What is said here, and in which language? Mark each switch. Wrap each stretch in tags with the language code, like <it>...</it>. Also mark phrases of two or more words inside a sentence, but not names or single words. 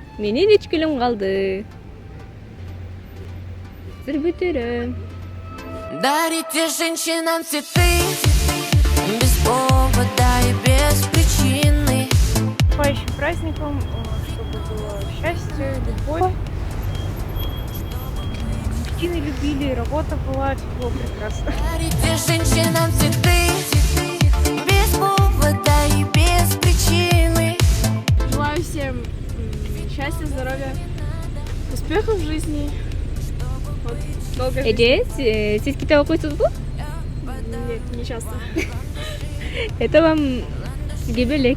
<ky>Менин 3 күнүм калды. Бүтүрөм.</ky> <ru>Дарите женщинам цветы без повода и без причины. Наступающим праздником, чтобы было счастье, любовь. Мужчины любили, работа была, все было прекрасно. Дарите женщинам цветы без повода и без причины. Желаю всем счастья, здоровья, успехов в жизни. Вот, долго жить.</ru> <ky>Эже, сиз китеп окуйсузбу?</ky> <ru>Нет, не часто. Это вам</ru> <ky>сизге белек.</ky>